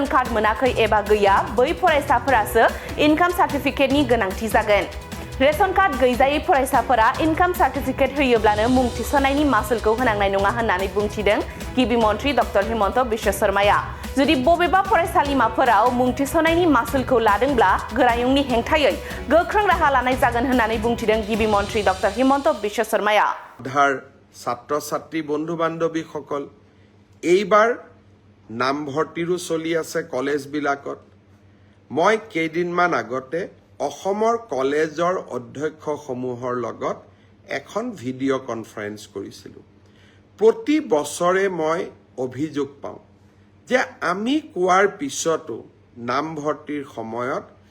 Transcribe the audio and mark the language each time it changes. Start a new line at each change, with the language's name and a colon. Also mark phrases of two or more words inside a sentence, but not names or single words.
Bodo: कार्ड मोनाखै एबा गैया बै फरायसाफोरासो इनकाम सार्टिफिकेटनि गोनांथि जागोन
English: ration card
Bodo: गैजायै फरायसाफोरा
English: income certificate
Bodo: होयोब्लानो मुं थिसननायनि मासुलखौ होनांनाय नङा होननानै बुंथिदों गिबि मन्थ्रि डक्टर हिमन्त बिश्व शर्माया जुदि बबेबा फरायसालिमाफोराव मुं थिसननायनि मासुलखौ लादोंब्ला गोरायुंनि हेंथायै गोख्रों राहा लानाय जागोन होननानै बुंथिदों गिबि मन्थ्रि डक्टर हिमन्त बिश्व शर्माया
Assamese: ছাত্ৰ ছাত্ৰী বন্ধু বান্ধৱীসকল এইবাৰ নামভৰ্তিৰো চলি আছে কলেজবিলাকত মই কেইদিনমান আগতে অসমৰ কলেজৰ অধ্যক্ষসমূহৰ লগত এখন
English: video conference
Assamese: কৰিছিলোঁ প্ৰতি বছৰে মই অভিযোগ পাওঁ যে আমি কোৱাৰ পিছতো নামভৰ্তিৰ সময়ত